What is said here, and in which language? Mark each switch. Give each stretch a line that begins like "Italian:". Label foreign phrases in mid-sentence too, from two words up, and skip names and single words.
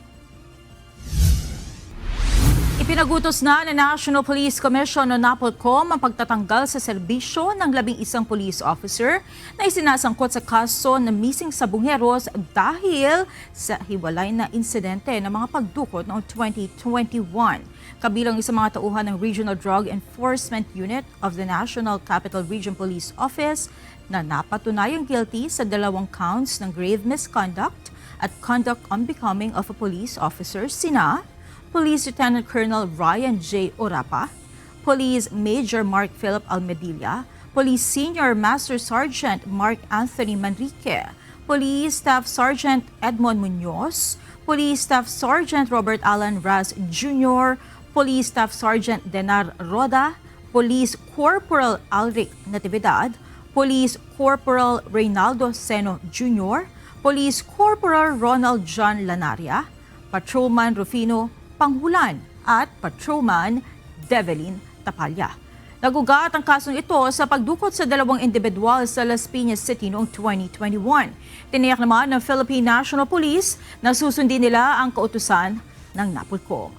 Filipino: Ipinagutos na ng National Police Commission o NAPOLCOM ang pagtatanggal sa serbisyo ng 11
English: police officer
Filipino: na isinasangkot sa kaso ng missing sabongeros dahil sa hiwalay na insidente ng mga pagdukot noong 2021. Kabilang sa mga tauhan ng Regional Drug Enforcement Unit of the National Capital Region Police Office na napatunayang guilty sa 2 counts ng
English: grave misconduct
Filipino: at
English: conduct unbecoming of a police officer
Filipino: sina Police Lieutenant Colonel Ryan J. Orapa, Police Major Mark Philip Almedilla, Police Senior Master Sergeant Mark Anthony Manrique, Police Staff Sergeant Edmond Munoz, Police Staff Sergeant Robert Alan Raz Jr., Police Staff Sergeant Denar Roda, Police Corporal Alric Natividad, Police Corporal Reynaldo Seno Jr., Police Corporal Ronald John Lanaria, Patrolman Rufino Panghulan at Patrolman Develin Tapalya. Nagugat ang kasong ito sa pagdukot sa 2 individual sa Las Piñas City noong 2021. Tiniyak naman ng Philippine National Police na susundin nila ang kautusan ng NAPOLCOM.